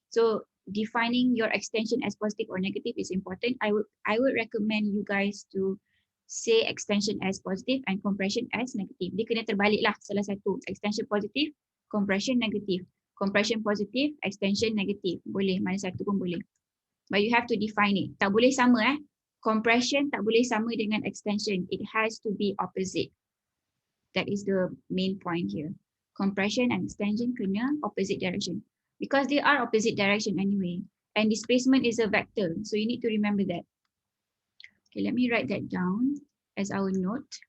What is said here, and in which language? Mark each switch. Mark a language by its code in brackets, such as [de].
[en] So defining your extension as positive or negative is important. I would recommend you guys to say extension as positive and compression as negative. [ms] Dia kena terbalik lah salah satu. [en] Extension positive, compression negative. Compression positive, extension negative. [ms] Boleh, mana satu pun boleh. [en] But you have to define it. [ms] Tak boleh sama Compression tak boleh sama dengan extension. [en] It has to be opposite. That is the main point here. Compression and extension kena opposite direction. Because they are opposite direction anyway. And displacement is a vector. So you need to remember that. Okay, let me write that down as our note.